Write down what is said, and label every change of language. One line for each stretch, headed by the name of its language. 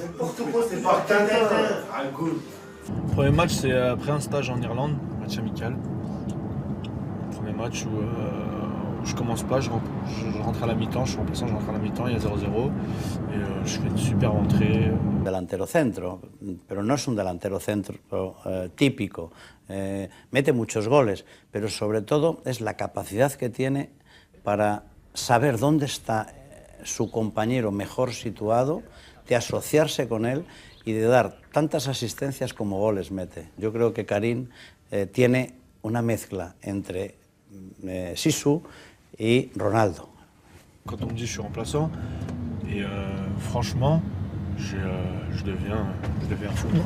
French: N'importe quoi, c'est pas Tintin. Ah, cool. Le premier match, c'est après un stage en Irlande, match amical. Le premier match où je commence pas, je rentre à la mi-temps, je suis remplaçant, je rentre à la mi-temps, il y a 0-0 et je fais une super entrée.
Spanish: Delantero centro, pero no es un delantero centro típico. Mete muchos goles, pero sobre todo es la capacidad que tiene para saber dónde está su compañero mejor situado, de asociarse con él y de dar tantas asistencias como goles mete. Yo creo que Karim tiene una mezcla entre Zizou et Ronaldo.
French: Quand on me dit je suis remplaçant, et franchement, je deviens fou.